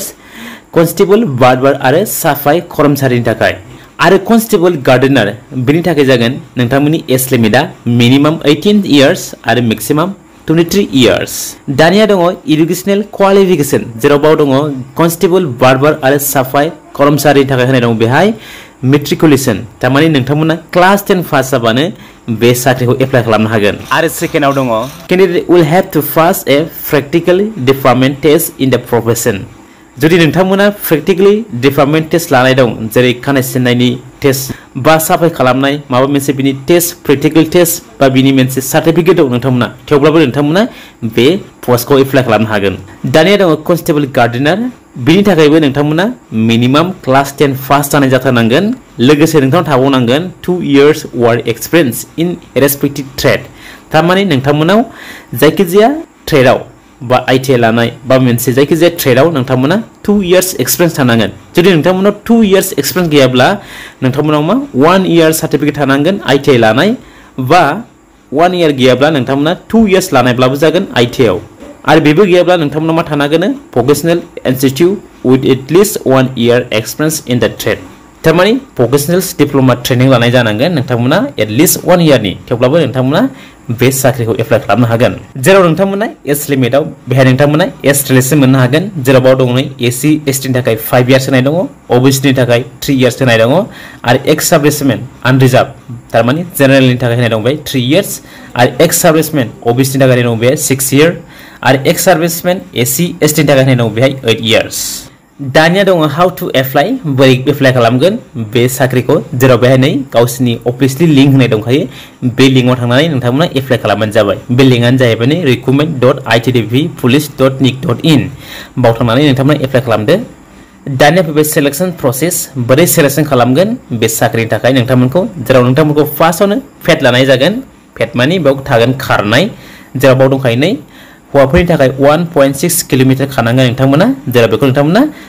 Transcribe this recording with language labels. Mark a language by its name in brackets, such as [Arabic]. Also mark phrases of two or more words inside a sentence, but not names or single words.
[Bodo] कन्स्टेबल बारबार आरो साफाय कर्मचारिनि थाखाय आरो कन्स्टेबल गार्डेनार बिनि थाखाय जागोन नोंथांमोननि एज लिमिटआ [English] minimum 18 years [Bodo] आरो [English] maximum 23 years [Bodo] दानिया दङ [English] educational qualification [Bodo] जेराव बाव दङ कन्स्टेबल बारबार आरो साफाय कर्मचारिनि थाखाय होनाय दङ बेहाय मेट्रिकुलेशन तारमाने नोंथांमोना [English] class 10 pass [Bodo] जाबानो बे साख्रिखौ एप्लाइ खालामनो हागोन आरो सेकेन्डआव दङ [English] candidate will have to pass a practical department test in the profession [Bodo] जुदि नोंथांमोना [English] practically department test [Bodo] लानाय दं जेरै खानाय सिननायनि टेस्ट बा साफाय खालामनाय माबा मोनसे बिनि टेस्ट [English] practical test [Bodo] बा बिनि मोनसे सार्टिफिकेट दं नोंथांमोना थेवब्लाबो नोंथांमोना बे पोस्टखौ एप्लाइ खालामनो हागोन दानिया दङ कन्स्टेबल गार्डेनार बिनि थाखायबो नोंथांमोना मिनिमाम [English] class 10 pass [Bodo] जानाय जाथारनांगोन लोगोसे नोंथांनाव थाबावनांगोन [English] 2 years work experience in respective trade [Bodo] थारमाने नोंथांमोनाव जायखिजाया ट्रेडआव बा आईटीआई लानाय बा मोनसे जायखिजाया ट्रेडआव नोंथांमोना [English] 2 years experience [Bodo] थानांगोन जुदि नोंथांमोनाव [English] 2 years experience [Bodo] गैयाब्ला नोंथांमोनाव मा [English] 1 year certificate [Bodo] थानांगोन आईटीआई लानाय बा 1 इयार गैयाब्ला नोंथांमोना [English] 2 years [Bodo] लानायब्लाबो जागोन आईटीआई आव आरो बेबो गैयाब्ला नोंथांमोना मा थानांगोन [English] professional institute with atleast 1 year experience in the trade [Bodo] तारमाने [English] professional diploma training [Bodo] लानाय जानांगोन नोंथांमोना एटलिस्ट 1 इयारनि थेवब्लाबो नोंथांमोना बे साख्रिखौ एप्लाइ खालामनो हागोन जेराव नोंथांमोना एज लिमिटआव बेहाय नोंथांमोना [English] age relaxation [Bodo] मोननो हागोन जेराव बाव दङ नै एससी एसटी नि थाखाय [English] 5 years [Bodo] होनाय दङ ओबीसी नि थाखाय [English] 3 years [Bodo] होनाय दङ आरो [English] ex servicemen unreserved [Bodo] तारमाने जेनेरेलनि थाखाय होनाय दं बेहाय [English] 3 years [Bodo] आरो [English] ex servicemen OBC [Bodo] नि थाखाय होनाय दं बेहाय 6 इयार आरो [English] ex servicemen SC ST [Bodo] नि थाखाय होनाय दं बेहाय [English] 8 years [Bodo] दानिया दङ [English] how to apply [Bodo] बोरै एप्लाइ खालामगोन बे साख्रिखौ जेराव बेहाय नै गावसिनि [English] officially link [Bodo] होनाय दंखायो बे लिंकआव थांनानै नोंथांमोना एप्लाइ खालामबानो जाबाय बे लिंकआनो जाहैबाय नै recruitment.ittbpolice.nic.in बाव थांनानै नोंथांमोना एप्लाइ खालामदो दानिया फैबाय [English] selection process [Bodo] बोरै सिलेक्शन खालामगोन बे साख्रिनि थाखाय नोंथांमोनखौ जेराव नोंथांमोनखौ फार्स्टआवनो फेट लानाय जागोन फेट माने बेयाव थागोन खारनाय जेराव बाव दंखायो नै हौवाफोरनि थाखाय 1.6 किलोमीटर खारनांगोन नोंथांमोना जेराव बेखौ नोंथांमोना